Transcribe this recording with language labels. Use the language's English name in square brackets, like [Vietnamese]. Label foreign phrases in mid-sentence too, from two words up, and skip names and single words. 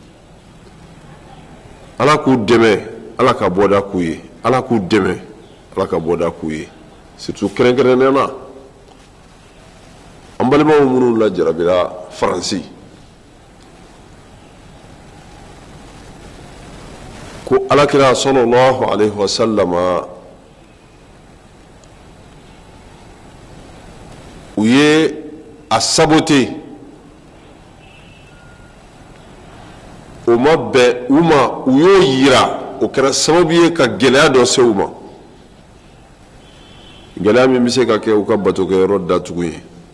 [Bambara] ala k'u dɛmɛ ala ka bɔda k'u ye ala k'u dɛmɛ ala ka bɔda k'u ye surtout kɛrɛnkɛrɛnnenya na an balimaw minnu lajarabira faransi ko alakira [Arabic] صلى الله عليه وسلم [Bambara] u ye a sabote o ma bɛn u ma u y'o yira o kɛra sababu ye ka gɛlɛya dɔ se u ma gɛlɛya min bɛ se ka kɛ u ka batokɛyɔrɔ datugu ye